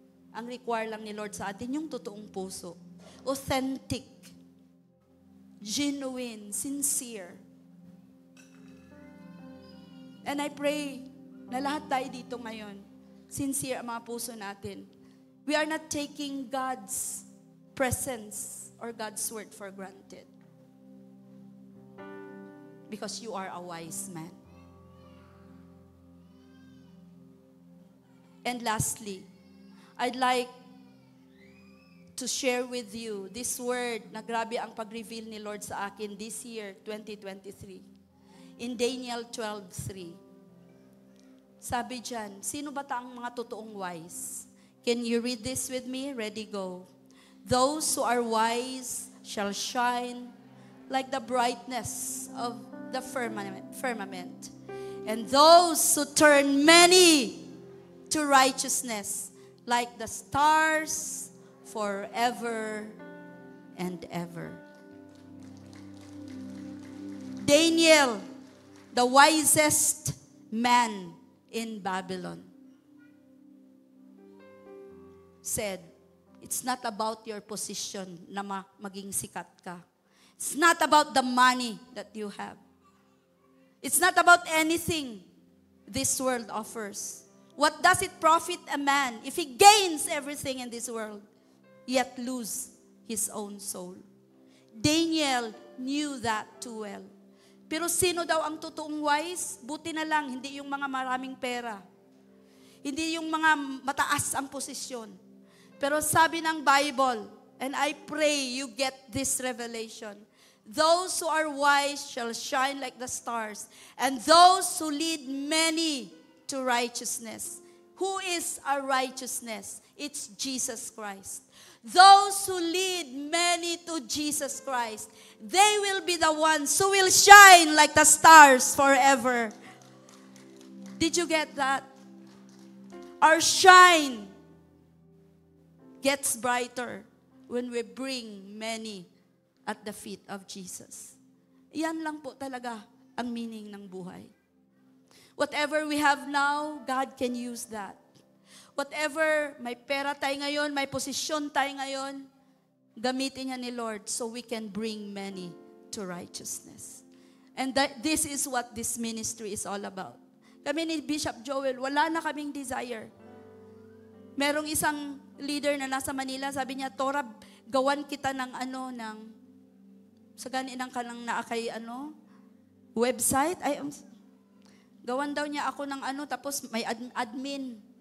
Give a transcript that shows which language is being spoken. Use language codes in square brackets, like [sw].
[tl] Ang require lang ni Lord sa atin yung totoong puso. [en] Authentic. Genuine. Sincere. And I pray [tl] na lahat tayo dito ngayon, sincere ang mga puso natin. [en] We are not taking God's presence or God's word for granted. Because you are a wise man. And lastly, I'd like to share with you this word [tl] na grabe ang pag-reveal ni Lord sa akin [en] this year, 2023. In Daniel 12:3. [tl] Sabi dyan, sino ba ang mga totoong wise? [en] Can you read this with me? Ready, go. Those who are wise shall shine like the brightness of the firmament. And those who turn many to righteousness, like the stars forever and ever. Daniel, the wisest man in Babylon, said, it's not about your position [tl] na maging sikat ka. [en] It's not about the money that you have. It's not about anything this world offers. What does it profit a man if he gains everything in this world, yet lose his own soul? Daniel knew that too well. [tl] Pero sino daw ang totoong wise? Buti na lang, hindi yung mga maraming pera. Hindi yung mga mataas ang posisyon. Pero sabi ng Bible, [en] and I pray you get this revelation, those who are wise shall shine like the stars, and those who lead many to righteousness. Who is our righteousness? It's Jesus Christ. Those who lead many to Jesus Christ, they will be the ones who will shine like the stars forever. Did you get that? Our shine gets brighter when we bring many at the feet of Jesus. [tl] Yan lang po talaga ang meaning ng buhay. [en] Whatever we have now, God can use that. [tl] Whatever, may pera tayo ngayon, may posisyon tayo ngayon, gamitin niya ni Lord [en] so we can bring many to righteousness. And this is what this ministry is all about. [tl] Kami ni Bishop Joel, wala na kaming desire. Merong isang leader na nasa Manila, sabi niya, Tora, gawan kita ng sa ganinan ka lang na kay website. Gawan daw niya ako ng tapos may admin.